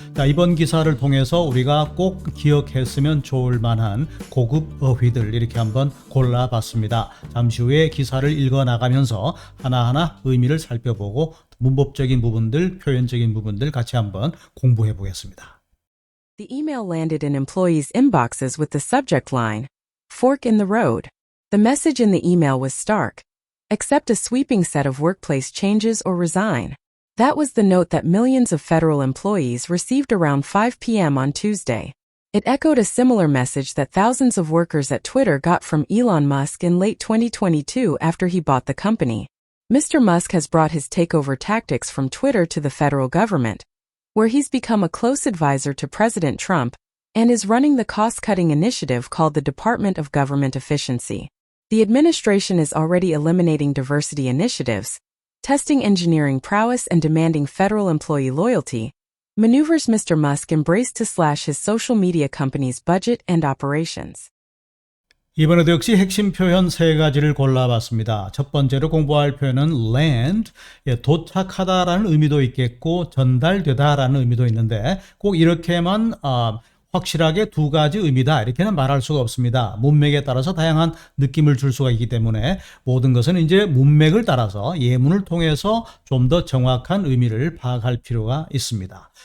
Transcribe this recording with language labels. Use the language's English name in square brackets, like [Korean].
[Korean] 자, 이번 기사를 통해서 우리가 꼭 기억했으면 좋을 만한 고급 어휘들 이렇게 한번 골라봤습니다. 잠시 후에 기사를 읽어나가면서 하나하나 의미를 살펴보고 문법적인 부분들, 표현적인 부분들 같이 한번 공부해 보겠습니다. [English] The email landed in employees' inboxes with the subject line, "Fork in the road." The message in the email was stark. Accept a sweeping set of workplace changes or resign. That was the note that millions of federal employees received around 5 p.m. on Tuesday. It echoed a similar message that thousands of workers at Twitter got from Elon Musk in late 2022 after he bought the company. Mr. Musk has brought his takeover tactics from Twitter to the federal government, where he's become a close advisor to President Trump and is running the cost-cutting initiative called the Department of Government Efficiency. The administration is already eliminating diversity initiatives, testing engineering prowess and demanding federal employee loyalty, maneuvers Mr. Musk embraced to slash his social media company's budget and operations. [Korean] 이번에도 역시 핵심 표현 세 가지를 골라봤습니다. 첫 번째로 공부할 표현은 land, 도착하다라는 의미도 있겠고 전달되다라는 의미도 있는데 꼭 이렇게만 확실하게 두 가지 의미다 이렇게는 말할 수가 없습니다. 문맥에 따라서 다양한 느낌을 줄 수가 있기 때문에 모든 것은 이제 문맥을 따라서 예문을 통해서 좀 더 정확한 의미를 파악할 필요가 있습니다.